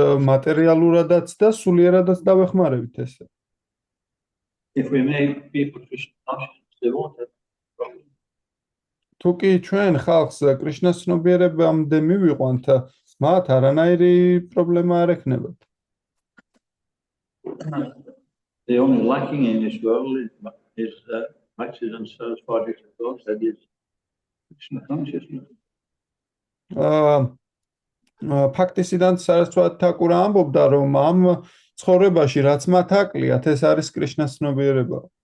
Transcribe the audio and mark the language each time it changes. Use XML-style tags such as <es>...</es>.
<ka>მატერიალურადაც და სულიერადაც დავეხმარებით ესე.</ka> <en>If we make people Krishna conscious, they won't have problems.</en> <ka>თუ კი ჩვენ ხალხს კრიშნას ცნობიერებამდე მივიყვანთ, მათ არანაირი პრობლემა არ ექნებათ.</ka> <en>The only lacking in this world is accident service project of God that is Krishna consciousness.</en> <ka>ფაქტისიდან სარასვათ თაკურა ამბობდა, რომ ამ ცხოვრებაში რაც მათ აკლიათ, ეს არის კრიშნას ცნობიერება.</ka>